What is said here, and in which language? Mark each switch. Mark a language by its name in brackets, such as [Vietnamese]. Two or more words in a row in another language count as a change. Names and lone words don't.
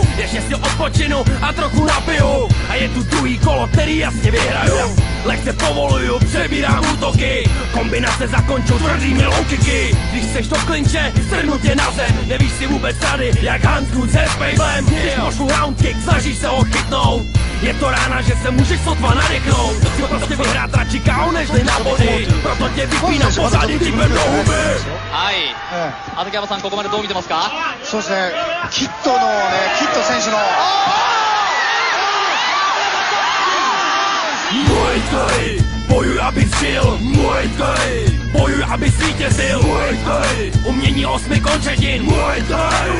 [Czech] Ještě si odpočinu a trochu napiju. A je tu druhý kolo, který jasně vyhraju. Lehce povoluju, přebírám útoky. Kombinace zakončou tvrdými [English] low kicky. [Czech] Když seš do klinče, strhnu tě na zem. Nevíš si vůbec rady, jak Hans Kuhn se Spejblem. Když pošlu [English] round kick, [Czech] snažíš se ho chytnout. Je to rána, že se můžeš sotva nadechnout. Chci prostě vyhrát radši KO nežli na body. Proto tě vypínám posádím ti do huby. [Japanese] はい、畠山さん、ここまでどう見てますか？そうですね、キッド選手の [Czech] Muay Thai, bojuj, abych žil. Muay Thai, bojuj, abych zvítězil. Muay Thai, umění 8 končetin. Muay Thai.